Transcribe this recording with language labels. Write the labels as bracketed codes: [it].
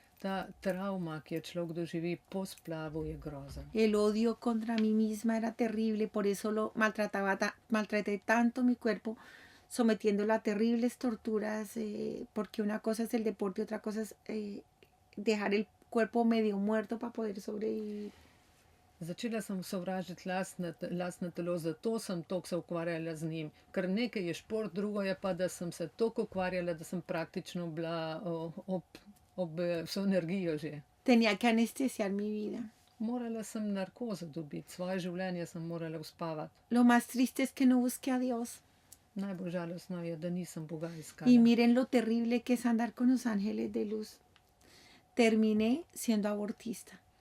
[sl] Ta travma, ki jo človek doživi po splavu, je grozen. [es] El odio contra mí misma era terrible, por eso maltraté tanto mi cuerpo, sometiéndolo a terribles torturas, porque una cosa es el deporte, otra cosa es dejar el cuerpo medio muerto para poder sobrevivir. [sl] Začela sem sovražiti lastno telo, zato sem toliko se ukvarjala z njim. Ker nekaj je šport, drugo je pa, da sem se toliko ukvarjala, da sem praktično bila ob vso energijo že. [es] Tenía que anestesiar mi vida. [sl] Morala sem narkozo dobiti, svoje življenje sem morala uspavati. [es] Lo más triste es que no busqué a Dios. [sl] Najbolj žalostno je, da nisem Boga [es] Y [sl] iskala. [es] miren lo terrible que es andar con los ángeles de luz. Terminé siendo abortista.